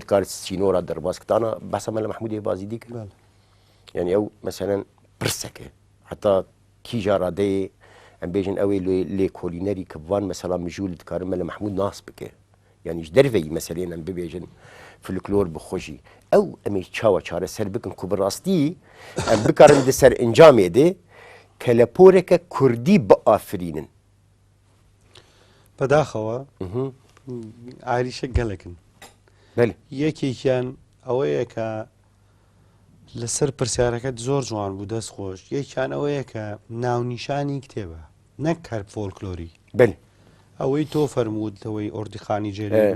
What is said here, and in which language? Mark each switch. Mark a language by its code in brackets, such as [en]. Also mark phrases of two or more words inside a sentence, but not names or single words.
[ku] dikar sînora derbasktana behsa me li Mehmûdê Bazîdî kir yanî ew meselen pirseke heta kîja radeyê em bêjin ew ê lêkolînerî ki van mesela mijûl dikarin me li Mehmûd nas bike yanî ji derveyî meseleyên em bibêjin folklor bixwe jî ew em ê çawa çareser bikin ku bi rastî em bikarin di ser encamê de keleporeke Kurdî biafirînin [ckb] بەداخەوە ئاریشە گەلێکن یەکێکیان ئەوەیە کە لەسەر پرسیارەکەت زۆر جوان بوو دەست خۆش یەکیان ئەوەیە کە ناونیشانی کتێبە نەک هەر فۆلکلۆری ئەوەی تۆ فەرموود لەوەی ئۆردیخانی جێری